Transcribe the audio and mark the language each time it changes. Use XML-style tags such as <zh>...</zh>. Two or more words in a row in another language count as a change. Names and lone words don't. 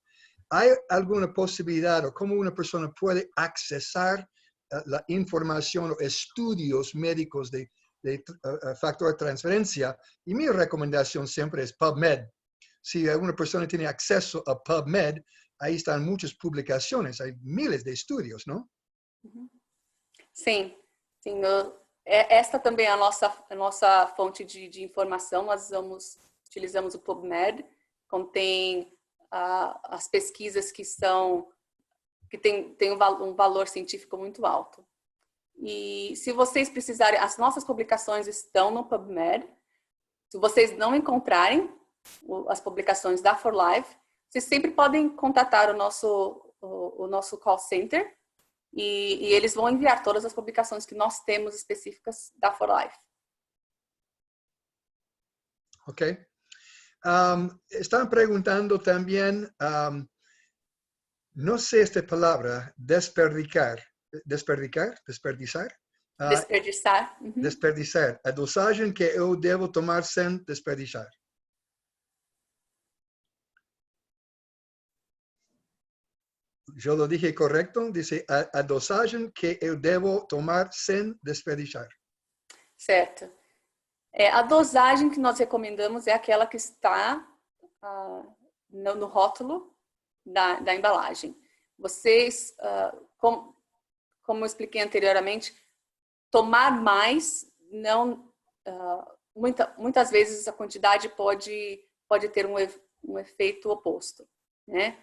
<es>¿Hay alguna posibilidad o cómo una persona puede accesar la información o estudios médicos de factor de transferencia? Y mi recomendación siempre es PubMed. Si alguna persona tiene acceso a PubMed, ahí están muchas publicaciones, hay miles de estudios, ¿no?</es> <pt>Sim, sim. Esta também é a nossa fonte de informação. Nós utilizamos o PubMed, contém as pesquisas que têm um valor científico muito alto. E se vocês precisarem, as nossas publicações estão no PubMed. Se vocês não encontrarem as publicações da For Life, vocês sempre podem contatar o nosso call center e eles vão enviar todas as publicações que nós temos específicas da For Life. Ok.</pt> <es>Están preguntando también, no sé esta palabra, desperdiciar. Desperdizar? Desperdiciar. Desperdiciar.</es> <pt>A dosagem que eu devo tomar sem desperdiciar.</pt> <es>Yo lo dije correcto, dice</es> <pt>a dosagem que eu devo tomar sem</pt> <es>desperdiciar.</es> <pt>Certo. A dosagem que nós recomendamos é aquela que está no rótulo da embalagem. Vocês, como eu expliquei anteriormente, tomar mais, muitas vezes a quantidade pode ter um efeito oposto, né?</pt>